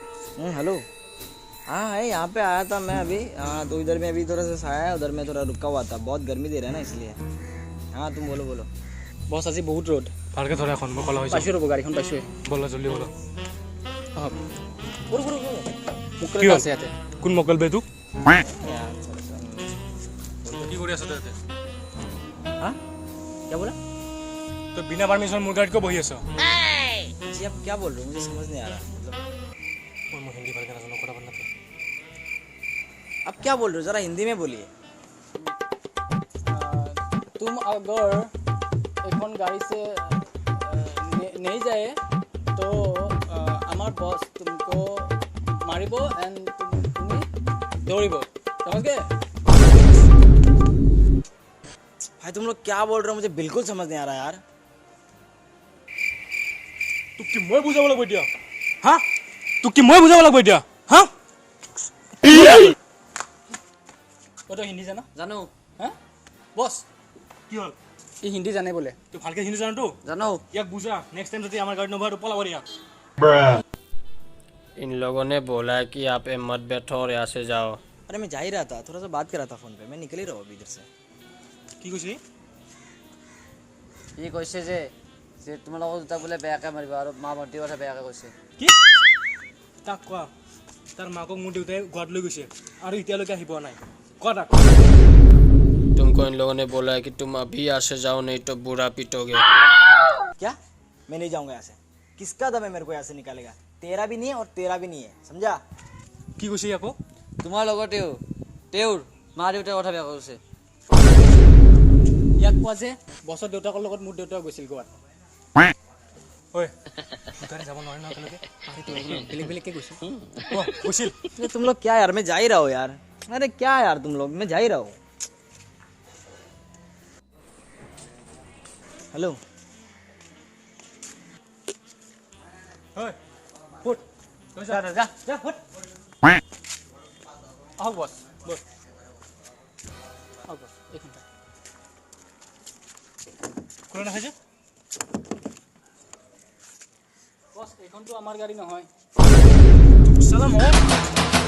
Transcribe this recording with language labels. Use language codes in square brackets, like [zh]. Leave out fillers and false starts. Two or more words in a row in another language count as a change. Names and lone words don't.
[hi] हेलो। हाँ है, यहाँ पे आया था मैं अभी। हाँ तो इधर में अभी थोड़ा सा छाया है, उधर में थोड़ा रुका हुआ था, बहुत गर्मी दे रहा है ना इसलिए। हाँ तुम बोलो बोलो। [as] বছ আজি বহুত ৰ'দ। ভালকে ধৰা এখন মই কলা হৈ যাম। পাইছোঁ ৰ'ব, গাড়ীখন পাইছোঁৱে। বলা জলদি বলা। ব'ল ব'ল ব'ল। মোক কি হ'ল? আছে ইয়াতে। কোন মকল বে তোক? [hi] यार थोड़ा सा [as] কি কৰি আছ তই ইয়াতে? [hi] हाँ क्या बोला? [as] তই বিনা পাৰমিশ্যন মোৰ গাড়ীত কিয় বহি আছ? [hi] जी आप क्या बोल रहे हो, मुझे समझ नहीं आ रहा। मतलब [as] মই হিন্দী ভালকে নাজানো, কথা পাত নাপায়। [hi] आप क्या बोल रहे हो, जरा हिंदी में बोलिए। तुम अगर [as] এখন গাড়ি [hi] से नहीं जाए तो हमार बॉस तुमको मारिबो एंड तुम्हें दौड़िबो, समझ गए? भाई तुम लोग क्या बोल रहे हो, मुझे बिल्कुल समझ नहीं आ रहा यार। [as] তোক কি মই বুজাব লাগিব এতিয়া? হা? তোক কি মই বুজাব লাগিব এতিয়া? হা? [hi] वो तो हिंदी जाना जानो हाँ बॉस, [as] কি হ'ল? [hi] ये हिंदी जाने बोले। [as] তুই ভালকে হিন্দী জানো তো? [hi] जानो [as] ইয়াক বুজা, [en] next time [as] যদি আমাৰ গাড়ীত নবহে পলাব ইয়াক। [hi] इन लोगों ने बोला है कि आप मत बैठो और यहाँ से जाओ। अरे मैं जा ही रहा था, थोड़ा सा बात कर रहा था फोन पे, मैं निकल ही रहा हूँ अभी इधर से। [as] কি কৈছি? ই কৈছে যে তোমালোকক দুটা বোলে বেয়াকৈ মাৰিব আৰু মা ভণ্টিৰ কথা বেয়াকৈ কৈছে। কি? তাক কোৱা, তাৰ মাকক মোৰ দেউতাই ঘৰত লৈ গৈছে আৰু এতিয়ালৈকে আহি পোৱা নাই। কোৱা তাক। [hi] तुमको इन लोगों ने बोला है कि तुम अभी यहाँ से जाओ नहीं तो बुरा पीटोगे। क्या? मैं नहीं जाऊंगा यहाँ से। किसका दम है मेरे को यहाँ से निकालेगा? तेरा भी नहीं है और तेरा भी नहीं है, समझा? [as] কি কৈছি আকৌ? তোমাৰ লগতেও তেওঁৰ মা দেউতাৰ কথা বেয়াকৈ কৈছে। ইয়াক কোৱা যে বছৰ দেউতাকৰ লগত মোৰ দেউতাও গৈছিল গোৱাত। ঐ গাড়ী যাব নোৱাৰে ন একেলগে? বেলেগ বেলেগকৈ গৈছে। গৈছিল। [hi] अरे तुम लोग क्या यार, मैं जा ही रहा हूँ यार। अरे क्या यार तुम लोग, मैं जा ही रहा हूँ। हेलो। [as] ঐ ফুট [hi] जा जा जा फुट। आओ बॉस, बॉस आओ बॉस, एक मिनट। [as] কোনে নাখাইছে? বস, এইখনতো আমাৰ গাড়ী নহয়। চালা মই